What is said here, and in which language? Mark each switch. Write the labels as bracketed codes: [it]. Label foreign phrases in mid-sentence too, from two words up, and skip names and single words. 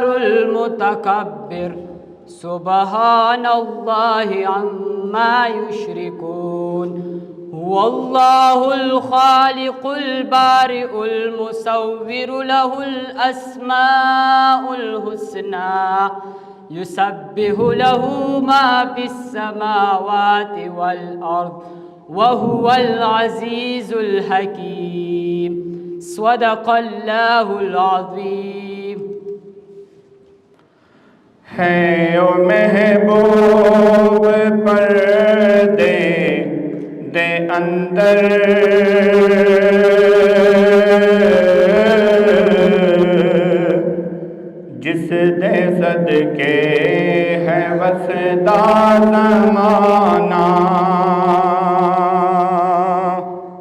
[ar] المتكبر سبحان الله عما يشركون هو الله الخالق البارئ المصور له الأسماء الحسنى يسبح له ما في السماوات والأرض وهو العزيز الحكيم۔ صدق الله العظيم۔ [pa] ہے او محبوب پردے دے اندر جس دے صدقے ہے وسدا زمانہ